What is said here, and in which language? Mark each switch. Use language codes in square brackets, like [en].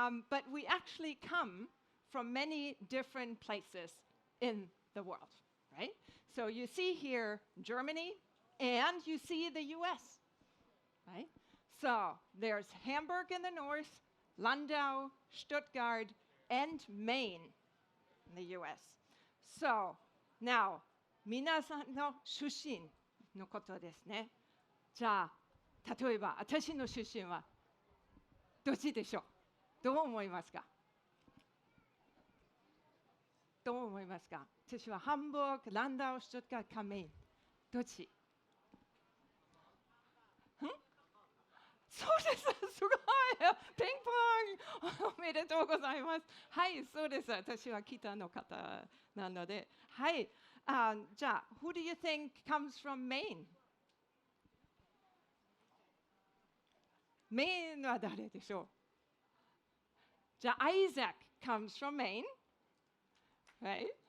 [en] But we actually come from many different places in the world, right? So you see here Germany and you see the US, right? So there's Hamburg in the north, Landau, Stuttgart, and Maine in the US. So now, [ja] 皆さんの出身のことですね。じゃあ、例えば私の出身はどっちでしょう？どう思いますか？どう思いますか？私はハンブルク、ランダウ、シュトゥッガート、カメイン。どっち？そうです。すごい。ピンポン。おめでとうございます。はい、そうです。私は北の方なので。はい。じゃあ、 [en] who do you think comes from Maine? [ja] メインは誰でしょう？ [en] じゃあ、Isaac comes from Maine, right?